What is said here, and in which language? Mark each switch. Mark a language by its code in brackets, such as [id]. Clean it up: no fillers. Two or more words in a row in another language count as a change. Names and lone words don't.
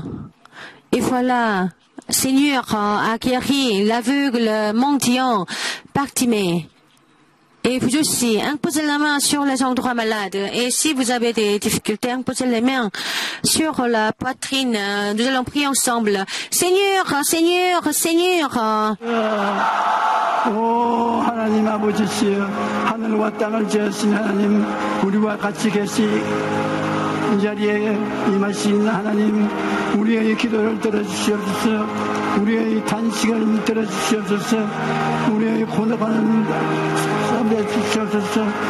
[fr] Et voilà, Seigneur a guéri l'aveugle mendiant Bartimée. Et vous aussi, imposez la main sur les endroits malades. Et si vous avez des difficultés, imposez les mains sur la poitrine. Nous allons prier ensemble. Seigneur, Seigneur, Seigneur. [ko] 오 하나님 아버지시여 하늘과 땅을 지으신 하나님 우리와 같이 계시 이 자리에 임하신 하나님 우리의 기도를 들어주시옵소서 우리의 단식을 들어주시옵소서 우리의 고독하는 삶에 주시옵소서